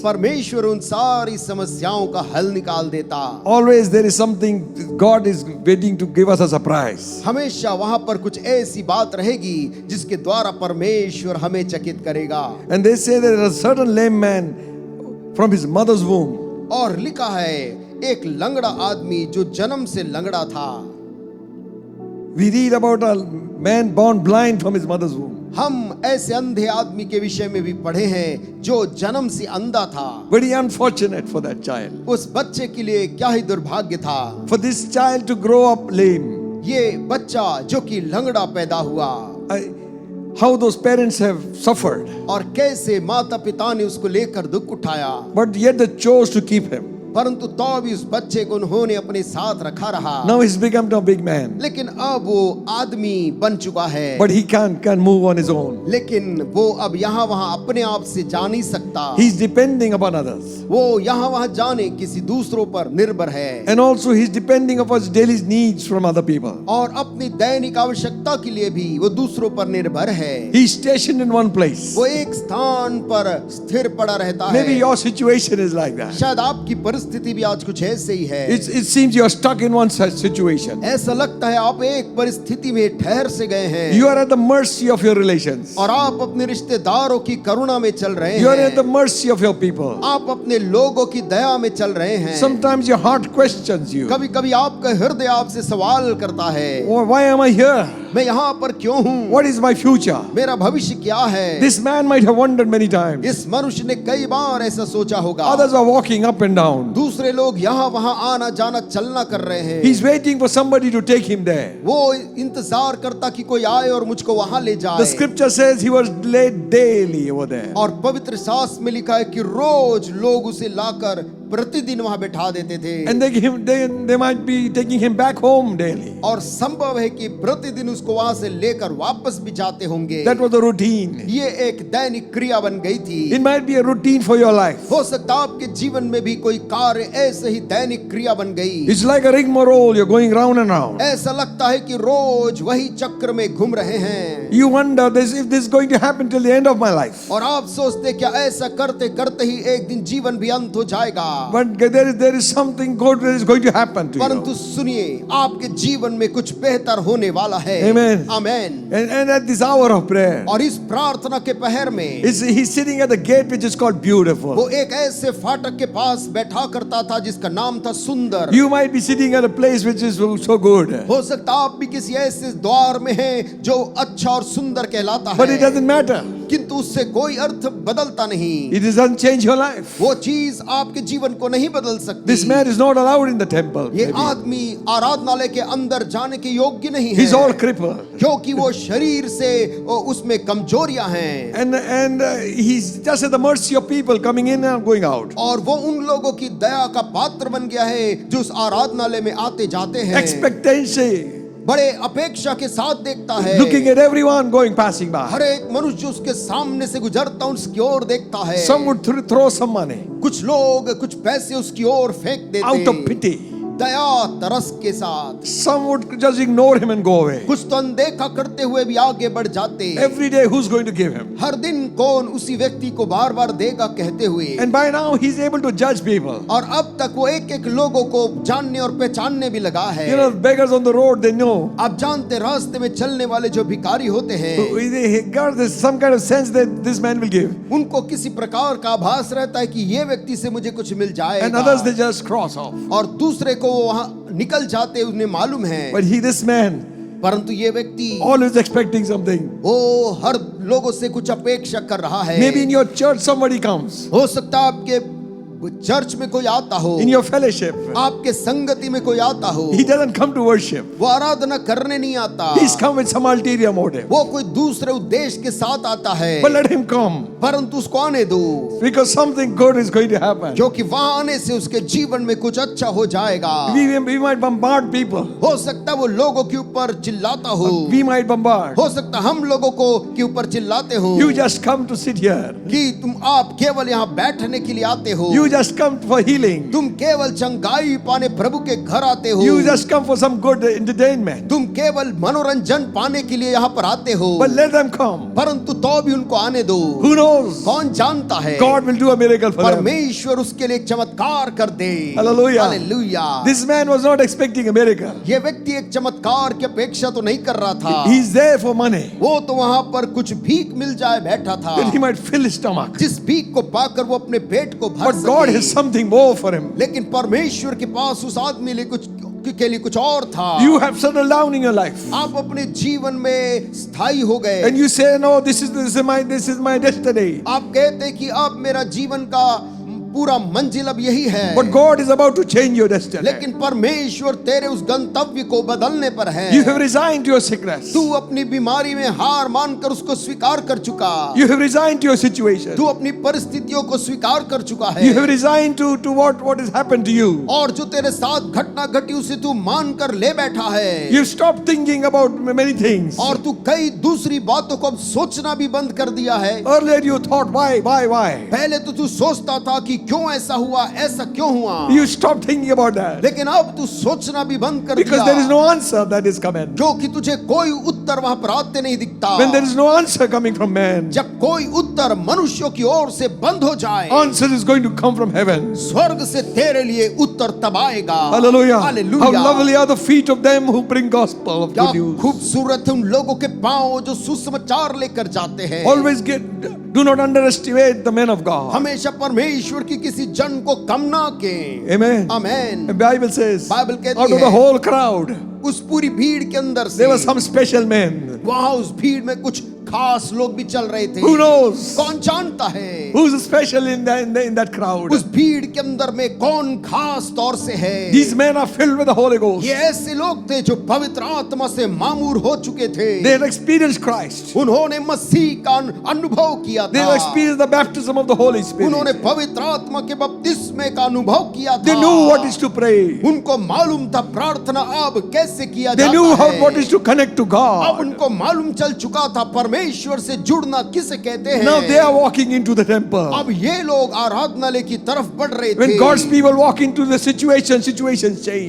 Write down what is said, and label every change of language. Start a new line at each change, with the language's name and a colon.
Hindi: परमेश्वर उन सारी समस्याओं का हल निकाल देता।
English: Always there is something God is waiting to give us a surprise.
Hindi: हमेशा वहां पर कुछ ऐसी बात रहेगी जिसके द्वारा परमेश्वर हमें चकित करेगा।
English: And they say there is a certain lame man from his mother's womb.
Hindi: और लिखा है एक लंगड़ा आदमी जो जन्म से लंगड़ा था।
English: We read about a man born blind from his mother's womb.
Hindi: हम ऐसे अंधे आदमी के विषय में भी पढ़े हैं जो जन्म से अंधा था।
English: Very unfortunate for that child.
Hindi: उस बच्चे के लिए क्या ही दुर्भाग्य था।
English: For this child to grow up lame.
Hindi: ये बच्चा जो कि लंगड़ा पैदा हुआ,
English: how those parents have suffered.
Hindi: और कैसे माता पिता ने उसको लेकर दुख उठाया।
English: But yet they chose to keep him.
Hindi: परंतु तो भी उस बच्चे को उन्होंने अपने साथ रखा रहा।
English: Now he's become a big man,
Hindi: लेकिन अब वो आदमी बन चुका है,
English: but he can't move on his own.
Hindi: लेकिन वो अब यहाँ वहाँ अपने आप से जा नहीं सकता।
English: He's depending upon others,
Hindi: वो यहाँ वहाँ जाने किसी दूसरों पर निर्भर है,
English: and also he's depending upon his daily needs from other people.
Hindi: और अपनी दैनिक आवश्यकता के लिए भी वो दूसरों पर निर्भर है।
English: He's stationed in one place.
Hindi: वो एक स्थान पर स्थिर पड़ा रहता है।
English: Maybe your situation is like that.
Hindi: शायद आपकी परिस्थिति भी आज कुछ ऐसे ही है।
English: It seems you are stuck in one such situation.
Hindi: ऐसा लगता है आप एक परिस्थिति में ठहर से गए हैं,
English: You are at the mercy of your relations.
Hindi: और आप अपने रिश्तेदारों की करुणा में चल रहे
English: You are at the
Hindi: हैं,
English: mercy of your people.
Hindi: आप अपने लोगों की दया में चल रहे हैं।
English: Sometimes your heart questions you.
Hindi: कभी कभी आपका हृदय आपसे सवाल करता है,
English: Why am I here?
Hindi: मैं यहाँ पर क्यों हूँ?
English: What is my future?
Hindi: मेरा भविष्य क्या है?
English: This man might have wondered many times.
Hindi: इस मनुष्य ने कई बार ऐसा सोचा होगा।
English: Others are walking up and down.
Hindi: दूसरे लोग यहाँ वहाँ आना जाना चलना कर रहे हैं।
English: He's waiting for somebody to take him there.
Hindi: वो इंतजार करता कि कोई आए और मुझको वहाँ ले
English: The
Hindi: जाए।
English: scripture says he was led daily over there.
Hindi: और पवित्र शास्त्र में लिखा है कि रोज लोग उसे लाकर प्रतिदिन वहाँ बैठा देते थे,
English: And they might be taking him back home daily.
Hindi: और संभव है कि प्रतिदिन उसको वहाँ से लेकर वापस भी जाते होंगे।
English: That was the routine.
Hindi: ये एक दैनिक क्रिया बन गई थी।
English: It might be a routine for your life.
Hindi: हो सकता है आपके जीवन में भी कोई कार्य ऐसे ही दैनिक क्रिया बन गई।
English: It's like a rigmarole. You're going round and round.
Hindi: ऐसा लगता है कि रोज वही चक्र में घूम रहे हैं,
English: You wonder if this is going to happen till the end of my life.
Hindi: और आप सोचते क्या ऐसा करते करते ही एक दिन जीवन भी अंत हो जाएगा।
English: But there is something good that is going to happen to
Hindi: परंतु
English: you.
Hindi: सुनिए, आपके जीवन में कुछ बेहतर होने वाला है।
English: Amen.
Hindi: Amen.
English: And at this hour of prayer,
Hindi: और इस प्रार्थना के पहर में
English: he's sitting at the gate which is called Beautiful.
Hindi: वो एक ऐसे फाटक के पास बैठा करता था जिसका नाम था सुंदर।
English: You might be sitting at a place which is so good.
Hindi: हो सकता आप भी किसी ऐसे द्वार में हैं जो अच्छा और सुंदर कहलाता
English: But it
Hindi: है,
English: doesn't matter.
Hindi: किंतु उससे कोई अर्थ बदलता नहीं।
English: It doesn't change your life.
Hindi: वो चीज आपके जीवन को नहीं बदल सकती।
English: This man is not allowed in the temple.
Hindi: ये
English: maybe.
Hindi: आदमी आराधनालय के अंदर जाने के योग्य नहीं है,
English: He's all crippled.
Hindi: क्योंकि वो शरीर से उसमें कमजोरियां हैं,
English: And he's just at the mercy of people coming in and going out.
Hindi: और वो उन लोगों की दया का पात्र बन गया है जो उस आराधनालय में आते जाते हैं।
English: Expectancy.
Hindi: बड़े अपेक्षा के साथ देखता है,
English: Looking at everyone going passing by.
Hindi: हर एक मनुष्य जो उसके सामने से गुजरता उसकी ओर देखता है।
English: Some would throw some money
Hindi: कुछ लोग कुछ पैसे उसकी ओर फेंक देते
English: out of pity.
Hindi: दया तरस के साथ।
English: Some would just ignore him and go away.
Hindi: कुछ तो अनदेखा करते हुए भी आगे बढ़ जाते।
English: Every day, who's going to give him?
Hindi: हर दिन कौन उसी व्यक्ति को बार बार देगा कहते हुए।
English: And by now, he's able to judge people.
Hindi: और अब तक वो एक एक लोगों को जानने और पहचानने भी लगा है।
English: You know, beggars on the road, they know.
Hindi: आप जानते रास्ते में चलने वाले जो भिखारी होते हैं,
English: They got this, some kind of sense that this man will give.
Hindi: उनको किसी प्रकार का आभास रहता है कि ये व्यक्ति से मुझे कुछ मिल
English: And others, they
Hindi: जाएगा,
English: just cross off.
Hindi: और दूसरे को वो वहाँ निकल जाते उन्हें मालूम है।
English: But this man,
Hindi: परंतु ये व्यक्ति
English: always expecting something.
Hindi: वो हर लोगों से कुछ अपेक्षा कर रहा है।
English: Maybe in your church, somebody comes.
Hindi: हो सकता है आपके चर्च में कोई आता हो,
English: In your fellowship,
Hindi: आपके संगति में कोई आता हो,
English: he doesn't come to worship.
Hindi: वो आराधना करने नहीं आता,
English: He's come with some ulterior motive.
Hindi: वो कोई दूसरे उद्देश्य के साथ आता है।
English: But let him come,
Hindi: परंतु उसको आने दो,
English: because something good is going to happen.
Hindi: क्योंकि वहां आने से उसके जीवन में कुछ अच्छा हो जाएगा।
English: We might bombard people.
Hindi: हो सकता है वो लोगों के ऊपर चिल्लाता हो,
English: We might bombard.
Hindi: हो सकता है हम लोगों को के ऊपर चिल्लाते हो
English: You just come to sit here.
Hindi: कि आप केवल यहाँ बैठने के लिए आते हो,
English: You just come for healing.
Hindi: तुम केवल चंगाई पाने प्रभु के घर आते हो,
English: You just come for some good entertainment.
Hindi: तुम केवल मनोरंजन पाने के लिए यहाँ पर आते हो।
English: But let them come.
Hindi: परंतु तो भी उनको आने दो।
English: Who knows?
Hindi: कौन जानता है,
English: God will do a miracle for them.
Hindi: परमेश्वर उसके लिए एक चमत्कार कर दे।
English: Hallelujah.
Hindi: Hallelujah.
English: This man was not expecting a miracle.
Hindi: ये व्यक्ति एक चमत्कार की अपेक्षा तो नहीं कर रहा था,
English: He's there for money.
Hindi: वो तो वहां पर कुछ भीख मिल जाए बैठा था,
English: That he might fill his stomach.
Hindi: जिस भीख को पाकर वो अपने पेट को भर
English: But God has
Hindi: सके।
English: something more for him.
Hindi: लेकिन परमेश्वर के पास उस आदमी के लिए कुछ और था।
English: You have settled down in your life.
Hindi: आप अपने जीवन में स्थायी हो गए।
English: And you say, no, this is my destiny.
Hindi: आप कहते कि अब मेरा जीवन का पूरा मंजिल अब यही है।
English: But God is about to change your destiny.
Hindi: लेकिन परमेश्वर तेरे उस गंतव्य को बदलने पर है।
English: You have resigned to your sickness.
Hindi: तू अपनी बीमारी में हार मानकर उसको स्वीकार कर चुका।
English: You have resigned to your situation.
Hindi: तू अपनी परिस्थितियों को स्वीकार कर चुका है।
English: You have resigned to what has happened to you.
Hindi: और जो तेरे साथ घटना घटी उसे तू मान कर ले बैठा है।
English: You've stopped thinking about many things.
Hindi: और तू कई दूसरी बातों को अब सोचना भी बंद कर दिया है।
English: Earlier you thought why.
Hindi: पहले तो तू सोचता था कि क्यों ऐसा हुआ, ऐसा क्यों हुआ।
English: You stopped thinking about that.
Hindi: लेकिन अब तू सोचना भी बंद कर
English: Because
Hindi: दिया।
English: there is no answer that is coming.
Hindi: क्योंकि तुझे कोई उत्तर वहां पर आते नहीं दिखता।
English: When there is no answer coming from man,
Hindi: जब कोई उत्तर मनुष्यों की ओर से बंद हो जाए,
English: answer is going to come from heaven.
Hindi: स्वर्ग से तेरे लिए उत्तर तब आएगा।
English: Hallelujah.
Hindi: Hallelujah.
English: How lovely are the feet of them who bring gospel of
Hindi: क्या
English: good news.
Hindi: खूबसूरत है उन लोगों के पांव जो सुसमाचार लेकर जाते हैं।
English: Always do not underestimate the men of God.
Hindi: हमेशा परमेश्वर की किसी जन को कम ना के।
English: Amen.
Hindi: Amen.
English: The Bible says,
Hindi: Bible कहती
English: out of the
Hindi: है,
English: whole crowd,
Hindi: उस पूरी भीड़ के अंदर से
English: there were some special men.
Hindi: वहां उस भीड़ में कुछ खास लोग भी चल रहे थे।
English: Who knows?
Hindi: कौन जानता है
English: Who's special in that crowd?
Hindi: उस भीड़ के अंदर में कौन खास तौर से है।
English: These men are filled with the Holy Ghost.
Hindi: ये ऐसे लोग थे जो पवित्र आत्मा से मामूर हो चुके थे।
English: They had experienced Christ.
Hindi: उन्होंने मसीह का अनुभव किया
English: They
Hindi: था।
English: had experienced the baptism of the Holy Spirit.
Hindi: उन्होंने पवित्र आत्मा के बपतिस्मे का अनुभव किया था।
English: They knew what is to pray.
Hindi: उनको मालूम था प्रार्थना अब कैसे किया
English: They
Hindi: जाता
English: knew
Hindi: है।
English: what is to connect to
Hindi: अब
English: God.
Hindi: उनको मालूम चल चुका था परमेश्वर से जुड़ना किसे कहते हैं।
English: Now they are walking into the temple.
Hindi: अब ये लोग आराधनालय की तरफ बढ़ रहे थे।
English: When God's people walk into the situations change.